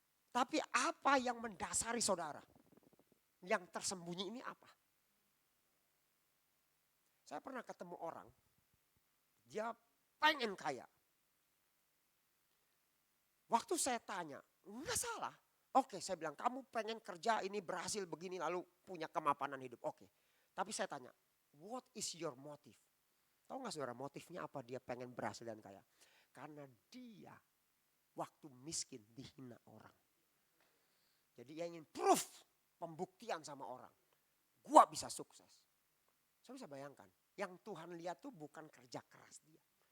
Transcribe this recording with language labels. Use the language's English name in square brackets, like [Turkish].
[Indonesian] Tapi apa yang mendasari saudara? Yang tersembunyi ini apa? Saya pernah ketemu orang, dia pengen kaya. Waktu saya tanya, enggak salah. Oke, saya bilang kamu pengen kerja ini berhasil begini lalu punya kemapanan hidup. Oke, tapi saya tanya, [English] what is your motive? [Indonesian] Tahu gak saudara motifnya apa dia pengen berhasil dan kaya? Karena dia waktu miskin dihina orang. Jadi dia ingin proof, pembuktian sama orang. Gua bisa sukses. Saya bisa bayangkan, yang Tuhan lihat tuh bukan kerja keras dia.